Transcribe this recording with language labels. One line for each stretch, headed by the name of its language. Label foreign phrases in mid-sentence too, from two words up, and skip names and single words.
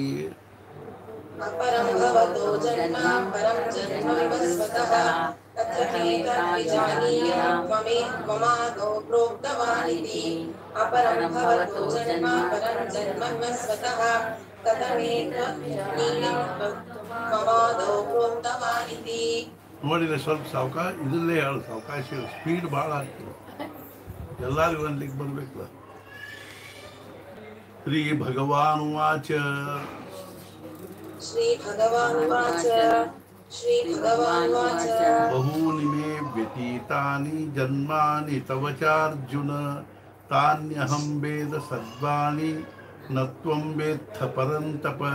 Sanskrit: अपरं भवतो जन्म परं जन्म विवस्वतः कथमेतद्विजानीयां त्वमादौ प्रोक्तवानिति. अपरं भवतो जन्म परं जन्म विवस्वतः कथमेतद्विजानीयां त्वमादौ प्रोक्तवानिति.
Kannada: ನೋಡಿದ್ರೆ ಸ್ವಲ್ಪ ಸಾವಕಾಶ ಇದರಲ್ಲೇ ಹೇಳು, ಸಾವಕಾಶ ಸ್ಪೀಡ್ ಭಾಳ ಆಗ್ತದೆ, ಎಲ್ಲರಿಗೂ ಅನ್ಲಿಕ್ಕೆ ಬರಬೇಕಲ್ಲ.
Sanskrit: ಶ್ರೀ ಭಗವಾನುವಾಚ ಬಹೂನಿ ಮೇ ವ್ಯತೀತಾನಿ ಜನ್ಮಾನಿ ತವ ಚಾರ್ಜುನ ತಾನ್ಯಹಂ ವೇದ ಸರ್ವಾಣಿ न त्वं वेत्थ परन्तप